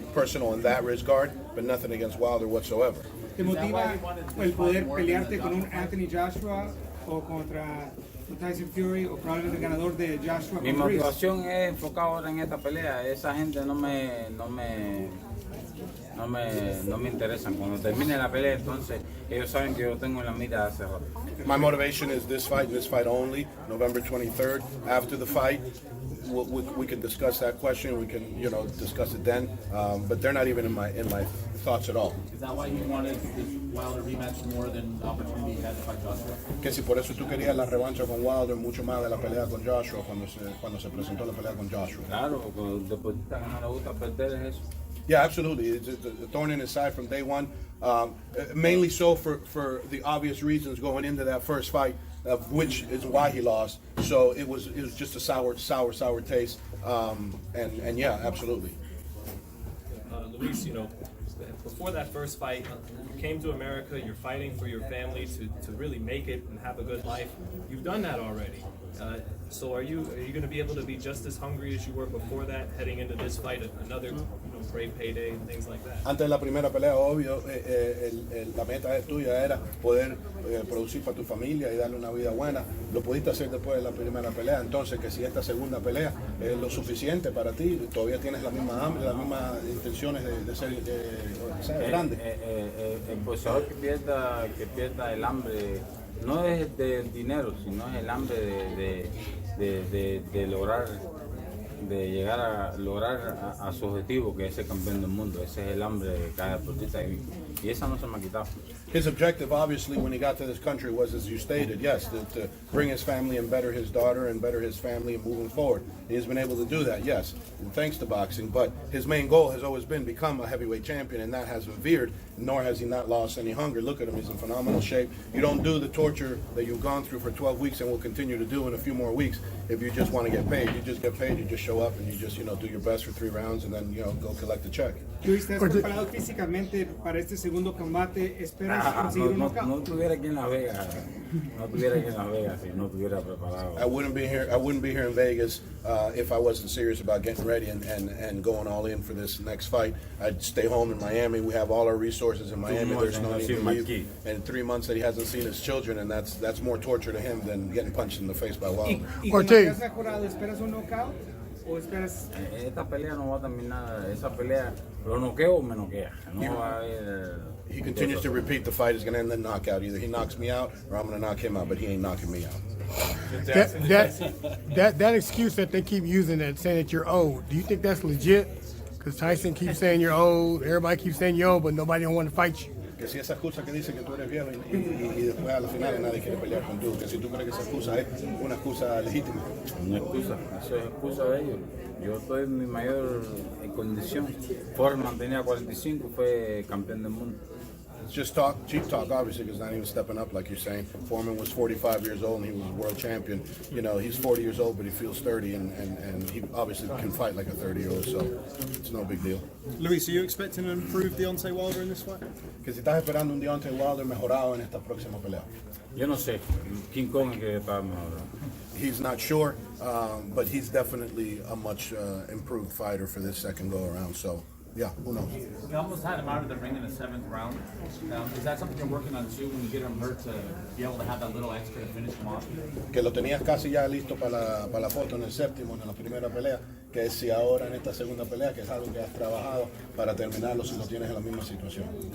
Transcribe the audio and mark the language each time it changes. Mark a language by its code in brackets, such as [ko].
[en] Personal in that regard, but nothing against Wilder whatsoever. [es] ¿Te motiva el poder pelearte con un Anthony Joshua o contra un Tyson Fury o probablemente el ganador de Joshua? Mi motivación es enfocada ahora en esta pelea. Esa gente no me interesan. Cuando termine la pelea, entonces ellos saben que yo tengo en la mira hace rato. [en] My motivation is this fight and this fight only, November 23rd. After the fight, we can discuss that question. We can, discuss it then. But they're not even in my thoughts at all. Is that why you wanted this Wilder rematch more than the opportunity you had to fight Joshua? [es] Que si por eso tú querías la revancha con Wilder mucho más de la pelea con Joshua cuando se presentó la pelea con Joshua. Claro, porque el deportista que no le gusta perder es eso. [en] Yeah, absolutely. It's a thorn in his side from day one. Mainly so for the obvious reasons going into that first fight, of which is why he lost. So it was just a sour taste. And yeah, absolutely. Luis, before that first fight, you came to America, you're fighting for your family to really make it and have a good life. You've done that already. So are you going to be able to be just as hungry as you were before that, heading into this fight, another great payday and things like that. [es] Antes de la primera pelea, obvio, la meta tuya era poder producir para tu familia y darle una vida buena. Lo pudiste hacer después de la primera pelea, entonces que si esta segunda pelea es lo suficiente para ti, todavía tienes la misma hambre, las mismas intenciones de ser grande. El boxeador que pierda el hambre no es del dinero, sino es el hambre de lograr, de llegar a lograr a su objetivo, que es ser campeón del mundo. Ese es el hambre de cada deportista y esa no se me ha quitado. [en] His objective, obviously, when he got to this country was, as you stated, yes, to bring his family and better his daughter and better his family and moving forward. He has been able to do that, yes, and thanks to boxing. But his main goal has always been become a heavyweight champion, and that hasn't veered, nor has he not lost any hunger. Look at him, he's in phenomenal shape. You don't do the torture that you've gone through for 12 weeks and will continue to do in a few more weeks if you just want to get paid. You just get paid, you just show up, and you just, do your best for 3 rounds, and then, go collect the check. [es] Luis, ¿estás preparado físicamente para este segundo combate? ¿Esperas conseguir un knockout? No estuviera aquí en Las Vegas, si no estuviera preparado. [en] I wouldn't be here in Vegas if I wasn't serious about getting ready and going all in for this next fight. I'd stay home in Miami. We have all our resources in Miami. There's no need to leave. And 3 months that he hasn't seen his children, and that's more torture to him than getting punched in the face by Wilder. [es] ¿Y con lo que has mejorado, esperas un knockout o esperas? Esta pelea no va a terminar, esa pelea lo noqueo o me noquea. No va a haber. [en] He continues to repeat the fight is going to end in knockout. Either he knocks me out or I'm going to knock him out, but he ain't knocking me out. That excuse that they keep using, that saying that you're old, do you think that's legit? Because Tyson keeps saying you're old, everybody keeps saying you're old, but nobody don't want to fight you. [es] Que si esa excusa que dice que tú eres viejo y después a la final nadie quiere pelear contigo, que si tú crees que esa excusa es una excusa legítima. No excusa, eso es excusa de ellos. Yo estoy en mi mayor condición. Foreman tenía 45, fue campeón del mundo. [en] It's just talk, cheap talk, obviously, because not even stepping up like you're saying. Foreman was 45 years old and he was a world champion. He's 40 years old, but he feels 30, and he obviously can fight like a 30-year-old, so it's no big deal. Luis, are you expecting an improved Deontay Wilder in this fight? [es] Que si estás esperando un Deontay Wilder mejorado en esta próxima pelea. Yo no sé, King Kong es que está mejor. [en] He's not sure, but he's definitely a much improved fighter for this second go-around, so yeah, who knows? You almost had him out of the ring in the 7th round. Is that something you're working on too, when you get him hurt, to be able to have that little extra to finish him off? [es] Que lo tenías casi ya listo para la foto en el séptimo, en la primera pelea, que si ahora en esta segunda pelea, que es algo que has trabajado para terminarlo si lo tienes en la misma situación.